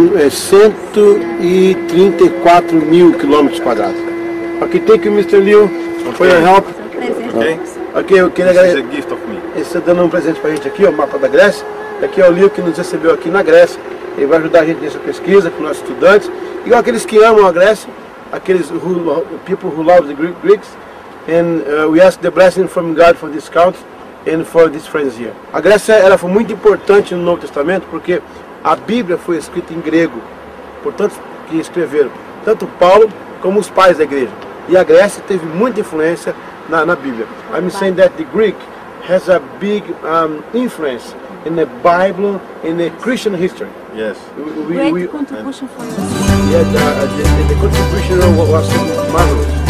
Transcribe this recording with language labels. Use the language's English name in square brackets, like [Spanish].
[Portuguese] 134 mil quilômetros quadrados. [English] Ok, thank you, Mr. Liu, for your help. Ok, [Portuguese] eu queria agradecer. [English] This is a gift of me. [Portuguese] Ele está dando um presente pra gente aqui, ó, o mapa da Grécia. Aqui é o Liu que nos recebeu aqui na Grécia. Ele vai ajudar a gente nessa pesquisa com nossos estudantes. Igual aqueles que amam a Grécia, aqueles [English] people who love the Greeks. And we ask the blessing from God for this country and for these friends here. [Portuguese] A Grécia ela foi muito importante no Novo Testamento porque a Bíblia foi escrita em grego, portanto que escreveram tanto Paulo como os pais da igreja. E a Grécia teve muita influência na Bíblia. [English] I'm saying that the Greek has a big influence in the Bible, in the Christian history. Yes. Great contribution for us. Yeah, the contribution was marvelous.